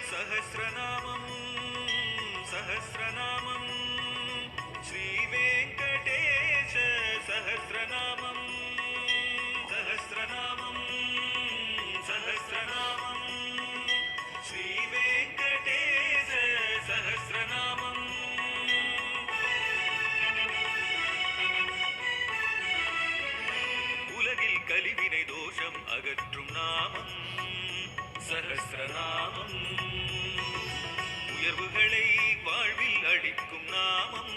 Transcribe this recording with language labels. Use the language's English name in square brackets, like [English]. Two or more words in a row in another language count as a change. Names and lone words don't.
[Sanskrit] सहस्रनामं सहस्रनामं श्रीवेङ्कटेश सहस्रनामं सहस्रनामं सहस्रनामं श्रीवेङ्कटेश सहस्रनामं [Tamil] உலகில் கலிவினை தோஷம் அகற்றும் நாமம் सहस्रनामं உயர்வுகளை வாழ்வில் அளிக்கும் நாமம்